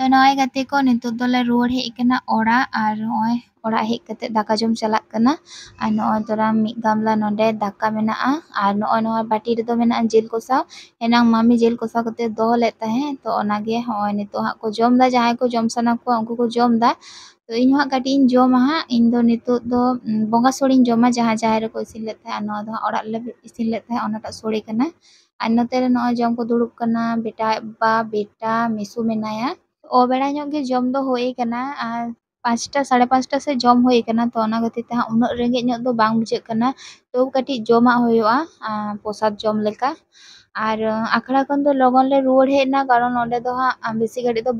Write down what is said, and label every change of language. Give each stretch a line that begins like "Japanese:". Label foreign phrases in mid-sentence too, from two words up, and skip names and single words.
Santali: हाय गाते को नितो दोले रुवाड़ हेज कना ओड़ा आर नॉय ओड़ा हेज कते दाका जम चलाक कना आर नॉय तोरा मिद गामला नोंडे दाका मेनाआ आर नॉय नॉय बाटी रेदो मेना जेल कोसा एनांग मामी जेल कोसा कते दोहो लेद ताहें तो ओनागे होय नितो हा को जम दा जहां को जम साना को उनको को जम दा तो इन हा काटी इन जमा हा इन दो नितो दो बोंगा सोड़ीन जमा जहां जहां रे को इसिन लेद ताहें आर नॉय दो ओड़ा ले इसिन लेद ताहें ओनाटा सोड़े कना आर नोते रे नॉय जम को दुड़ुब कना बेटा बा बेटा मिसु मेनाया ओ बेड़ा ᱧᱚᱜ ᱜᱮ ᱡᱚᱢ ᱫᱚ ᱦᱩᱭ ᱠᱟᱱᱟ ᱟᱨ 5টা 5:30 ᱥᱮ ᱡᱚᱢ ᱦᱩᱭ ᱠᱟᱱᱟ ᱛᱚ ᱚᱱᱟ ᱠᱷᱟᱹᱛᱤᱨ ᱛᱮ ᱩᱱᱟᱹᱜ ᱨᱮᱸᱜᱮᱡ ᱧᱚᱜ ᱫᱚ ᱵᱟᱝ ᱵᱩᱡᱷᱟᱹᱜ ᱠᱟᱱᱟ ᱛᱚ ᱠᱟᱹᱴᱤᱡ ᱡᱚᱢᱟᱜ ᱦᱩᱭᱩᱜᱼᱟ ᱯᱚᱥᱟᱫ ᱡᱚᱢ ᱞᱮᱠᱟ ᱟᱨ ᱟᱠᱷᱲᱟ ᱠᱷᱚᱱ ᱫᱚ ᱞᱚᱜᱚᱱ ᱞᱮ ᱨᱩᱣᱟᱹᱲ ᱦᱮᱡ ᱮᱱᱟ ᱠᱟᱨᱚᱱ ᱚᱸᱰᱮ ᱫᱚ ᱦᱟᱸᱜ ᱵᱮᱥᱤ ᱜᱷᱟᱹᱲᱤᱡ ᱫᱚ